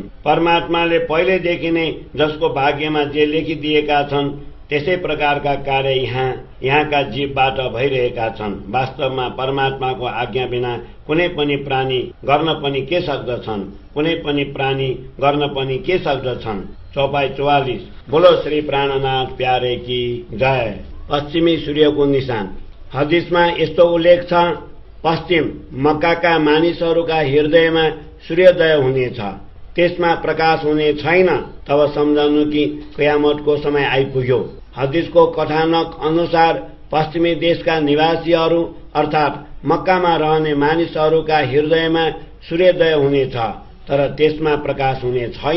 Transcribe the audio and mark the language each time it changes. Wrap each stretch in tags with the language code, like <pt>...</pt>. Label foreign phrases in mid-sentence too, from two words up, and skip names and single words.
<ne>परमात्माले पहिलेदेखि नै जसको भाग्यमा जे लेखिदिएका छन् त्यसै प्रकारका कार्य यहाँका जीवबाट भइरहेका छन्। वास्तवमा परमात्माको आज्ञा बिना कुनै पनि प्राणी गर्न पनि के सक्दछन्? कुनै पनि प्राणी गर्न पनि के सक्दछन्? चौपाई 44।</ne> <hi>बोलो श्री प्राणनाथ प्यारे की जय।</hi> <ne>पश्चिमी सूर्यको निशान। हदीसमा यस्तो उल्लेख छ, पश्चिम मक्काका मानिसहरूका हृदयमा सूर्योदय हुनेछ, त्यसमा प्रकाश हुने छैन। तब सम्झनु कि कयामतको समय आइपुग्यो। हदीसको कथानक अनुसार पश्चिमी देशका निवासीहरू अर्थात मक्कामा रहने मानिसहरूका हृदयमा सूर्योदय हुनेछ, तर त्यसमा प्रकाश हुने छैन।</ne>